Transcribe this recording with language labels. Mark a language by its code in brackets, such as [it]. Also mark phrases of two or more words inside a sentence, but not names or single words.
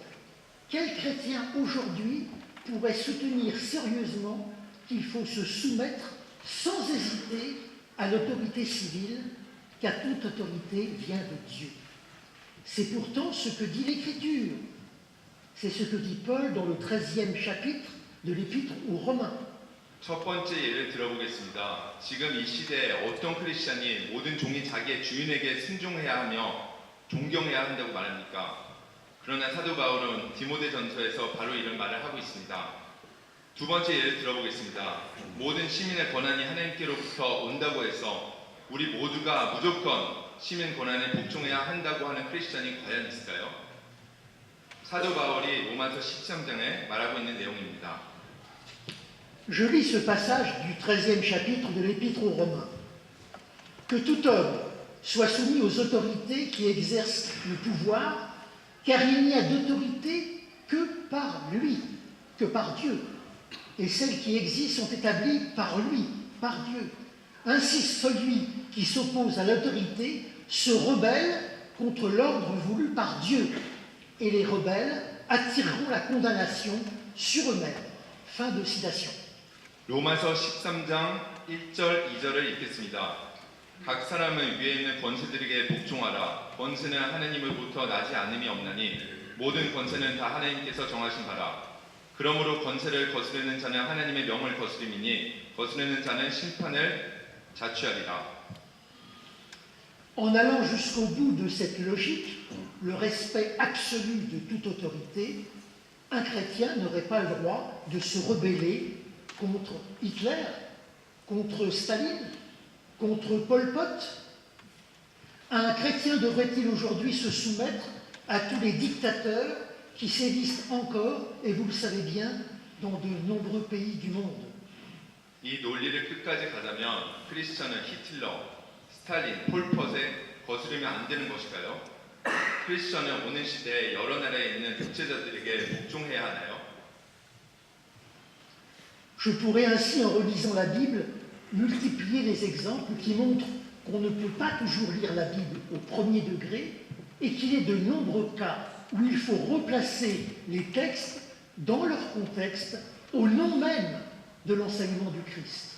[fr] Quel chrétien aujourd'hui pourrait soutenir sérieusement qu'il faut se soumettre sans hésiter à l'autorité civile, car toute autorité vient de Dieu? C'est pourtant ce que dit l'Écriture. C'est ce que dit Paul dans le 13e chapitre de l'Épître aux Romains. [ko] 첫 번째 예를 들어보겠습니다. 지금 이 시대에 어떤 크리스찬이 모든 종이 자기의 주인에게 순종해야 하며 존경해야 한다고 말합니까? 그러나 사도 바울은 디모데전서에서 바로 이런 말을 하고 있습니다. 두 번째 예를 들어보겠습니다. 모든 시민의 권한이 하나님께로부터 온다고 해서 우리 모두가 무조건 시민 권한에 복종해야 한다고 하는 크리스천이 과연 있을까요? 사도 바울이 로마서 13장에 말하고 있는 내용입니다. [fr] Je lis ce passage du 13e chapitre de l'Épître aux Romains. Que tout homme soit soumis aux autorités qui exercent le pouvoir, car il n'y a d'autorité que par lui, que par Dieu. Et celles qui existent sont établies par lui, par Dieu. Ainsi, celui qui s'oppose à l'autorité se rebelle contre l'ordre voulu par Dieu. Et les rebelles attireront la condamnation sur eux-mêmes. Fin de citation. [ko] 로마서 13장 1절 2절을 읽겠습니다. 각 사람은 위에 있는 권세들에게 복종하라. 권세는 하나님으로부터 나지 않음이 없나니 모든 권세는 다 하나님께서 정하신 바라. 그러므로 권세를 거스르는 자는 하나님의 명을 거스림이니 거스르는 자는 심판을 자취하리라. [fr] En allant jusqu'au bout de cette logique, le respect absolu de toute autorité, un chrétien n'aurait pas le droit de se rebeller contre Hitler, contre Staline, contre Pol Pot. Un chrétien devrait-il aujourd'hui se soumettre à tous les dictateurs qui sévissent encore, et vous le savez bien, dans de nombreux pays du monde? [ko] 이 논리를 끝까지 가자면 크리스천은 히틀러, 스탈린, 폴폿에 거스르면 안 되는 것일까요? 크리스천은 오늘 시대에 여러 나라에 있는 독재자들에게 복종해야 하나요? [fr] Je pourrais ainsi, en relisant la Bible, multiplier les exemples qui montrent qu'on ne peut pas toujours lire la Bible au premier degré et qu'il est de nombreux cas où il faut replacer les textes dans leur contexte au nom même de l'enseignement du Christ.